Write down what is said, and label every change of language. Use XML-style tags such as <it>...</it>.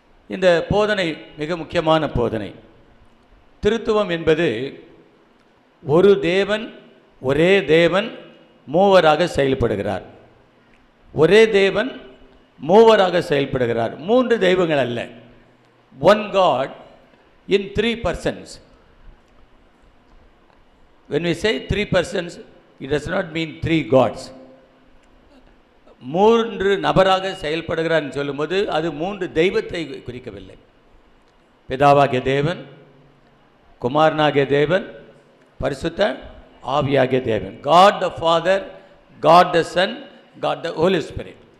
<ta>இந்த போதனை மிக முக்கியமான போதனை. திருத்துவம் என்பது ஒரு தேவன், ஒரே தேவன் மூவராக செயல்படுகிறார். ஒரே தேவன் மூவராக செயல்படுகிறார். 3 தெய்வங்கள் அல்ல.</ta> <en>One God in 3 persons. When we say 3 persons, it does not mean 3 gods.</en> <ta>3 நபராக செயல்படுகிறார் சொல்லும்போது அது 3 தெய்வத்தை குறிக்கவில்லை. பிதாவாகிய தேவன், குமாரனாகிய தேவன், பரிசுத்த ஆவியாகிய தேவன்.</ta> <en>God the Father, God the Son, God the Holy Spirit.</en>